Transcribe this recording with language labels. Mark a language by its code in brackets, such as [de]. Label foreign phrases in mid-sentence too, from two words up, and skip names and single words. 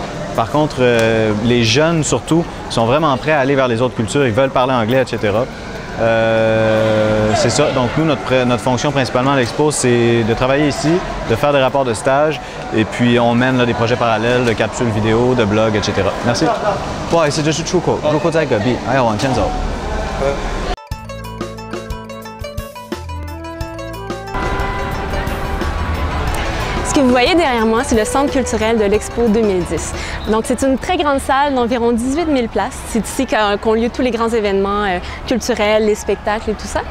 [fr] Par contre, les jeunes, surtout, sont vraiment prêts à aller vers les autres cultures. Ils veulent parler anglais, etc. C'est ça. Donc nous, notre fonction principalement à l'Expo, c'est de travailler ici, de faire des rapports de stage, et puis on mène là, des projets parallèles de capsules vidéo, de blogs, etc. Merci. [zh] 不好意思，这是出口，入口在隔壁，还要往前走。 [fr] Ce que vous voyez derrière moi, c'est le centre culturel de l'Expo 2010. Donc, c'est une très grande salle d'environ 18 000 places. C'est ici qu'ont lieu tous les grands événements culturels, les spectacles et tout ça.